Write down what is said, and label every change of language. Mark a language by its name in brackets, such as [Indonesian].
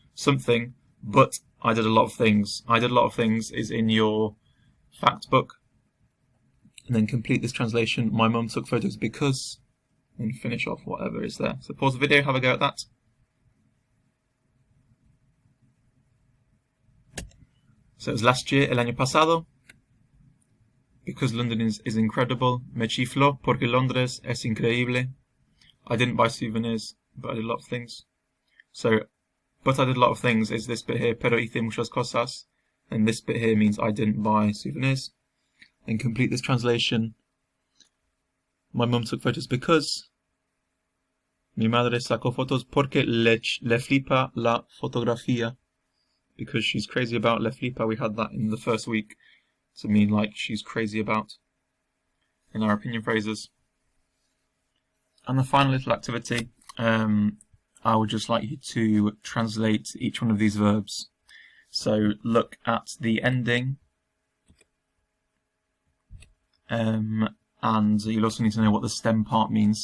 [English] Something, but I did a lot of things. I did a lot of things is in your fact book. And then complete this translation. My mum took photos because. And finish off whatever is there. So pause the video, have a go at that. So it was last year, el año pasado. Because London is incredible. [Spanish] Me chifló porque Londres es increíble. [English] I didn't buy souvenirs, but I did a lot of things. So, but I did a lot of things is this bit here, pero hice muchas cosas. And this bit here means I didn't buy souvenirs. And complete this translation. My mum took photos because. [Spanish] Mi madre sacó fotos porque le flipa la fotografía. [English] Because she's crazy about le flipa. We had that in the first week to mean like she's crazy about in our opinion phrases. And the final little activity, I would just like you to translate each one of these verbs. So look at the ending, and you'll also need to know what the stem part means.